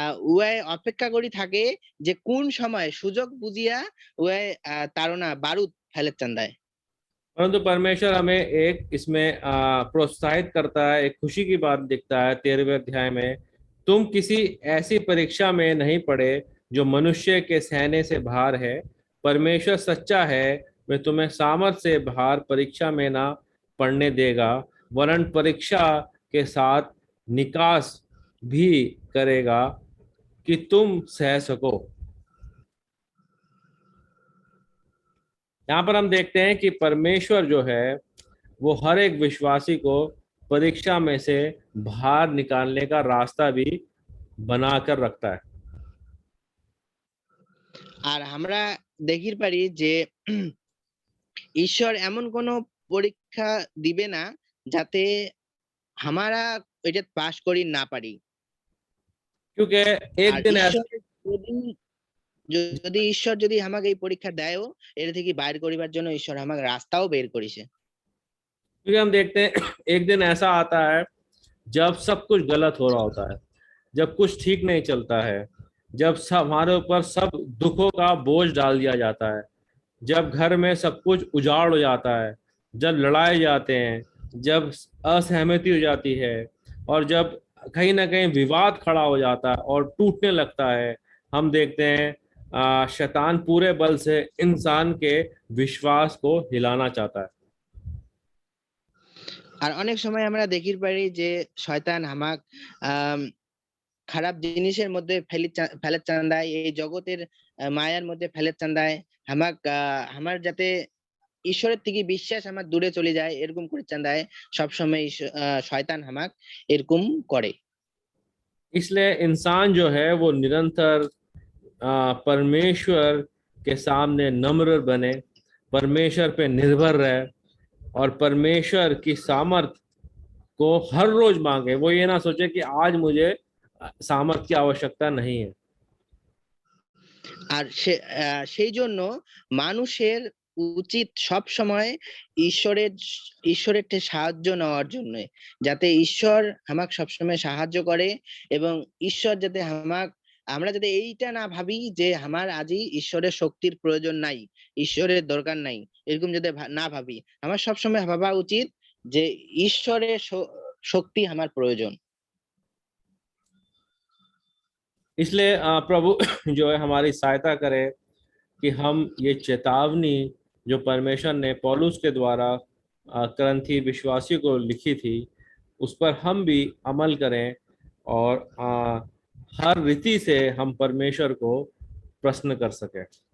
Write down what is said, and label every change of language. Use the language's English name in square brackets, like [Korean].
[Bangla] উহায় অপেক্ষা করি থাকে যে কোন সময় সুযোগ বুঝিয়া উহায় তাড়না বারুদ ফেলে চান্দায়। [Hindi] परंतु परमेश्वर हमें एक इसमें प्रोत्साहित करता है, एक खुशी की बात दिखता है 13वें अध्याय में। तुम किसी ऐसी परीक्षा में नहीं पड़े जो मनुष्य के सहने से बाहर है। परमेश्वर सच्चा है, वह तुम्हें सामर्थ से बाहर परीक्षा में ना पड़ने देगा, वरन परीक्षा के साथ निकास भी करेगा कि तुम सह सको। यहाँ पर हम देखते हैं कि परमेश्वर जो है वो हर एक विश्वासी को परीक्षा में से बाहर निकालने का रास्ता भी बनाकर रखता है। [Bangla] আর আমরা দেখির পারি যে ঈশ্বর এমন কোন পরীক্ষা দিবে না যাতে আমরা এটা পাস করি না পারি। [Hindi] क्योंकि एक [Bangla] আর [Hindi] दिन ऐसा [Bangla] ঈশ্বর যদি ঈশ্বর যদি আমাকে এই পরীক্ষা দেয়ও, এটা থেকে বাইর করিবার জন্য ঈশ্বর আমাকে রাস্তাও বের করেছে। [Hindi] क्योंकि हम देखते हैं एक दिन ऐसा आता है जब सब कुछ गलत हो रहा होता है, जब कुछ ठीक नहीं चलता है, जब सब हमारे ऊपर सब दुखों का बोझ डाल दिया जाता है, जब घर में सब कुछ उजाड़ हो जाता है, जब लड़ाए जाते हैं, जब असहमति हो जाती है और जब कहीं ना कहीं विवाद खड़ा हो जाता है और टूटने लगता है, हम देखते हैं शैतान पूरे बल से इंसान के विश्वास को हिलाना चाहता है। [Bangla] আর অনেক সময় আমরা দেখির পারি যে শয়তান আমাক খারাপ জিনিসের মধ্যে ফেলে চান্দায়, এই জগতের মায়ার মধ্যে ফেলে চান্দায় আমাক, আমার যাতে ঈশ্বরের থেকে বিশ্বাস আমার দূরে চলে যায় এরকম করে চান্দায় সবসময় শয়তান আমাক এরকম করে। [Hindi] इसलिए इंसान जो है वो निरंतर परमेश्वर के सामने नम्र बने, परमेश्वर पे निर्भर रहे और परमेश्वर की सामर्थ को हर रोज मांगे। वो ये ना सोचे कि आज मुझे सामर्थ की आवश्यकता नहीं है। [Bangla] আর সেই জন্য মানুষের উচিত সব সময় ঈশ্বরের সাহায্য নেওয়ার জন্য, যাতে ঈশ্বর আমাকে সবসময় সাহায্য করে, এবং ঈশ্বর যাতে আমরা যাতে এইটা না ভাবি যে আমার আজই ঈশ্বরের শক্তির প্রয়োজন নাই, ঈশ্বরের দরকার নাই, এরকম যাতে না ভাবি। আমার সবসময় ভাবা উচিত যে ঈশ্বরের শক্তি আমার প্রয়োজন। [Hindi] इसलिए प्रभु जो है हमारी सहायता करे कि हम ये चेतावनी जो परमेश्वर ने पौलुस के द्वारा करंथी विश्वासियों को लिखी थी उस पर हम भी अमल करें और हर रीति से हम परमेश्वर को प्रश्न कर सकें।